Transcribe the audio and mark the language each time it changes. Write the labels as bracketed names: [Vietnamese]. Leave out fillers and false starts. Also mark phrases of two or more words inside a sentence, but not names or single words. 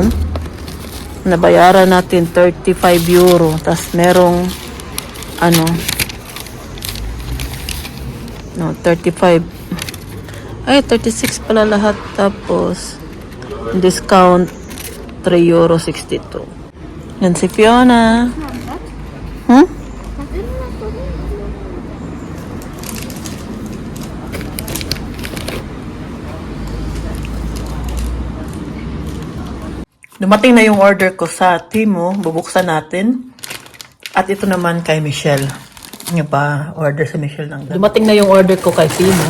[Filipino] Nabayaran natin 35 euro. Tapos merong ano, no, 35. Ay, 36 pala lahat. Tapos discount 3 euro 62. Yan si Fiona. Hmm? [German] Was ist denn das so? [Filipino] Dumating na yung order ko sa Timo. Bubuksan natin. At ito naman kay Michelle. Yung pa order sa Michelle ng dumating na yung order ko kay Timo.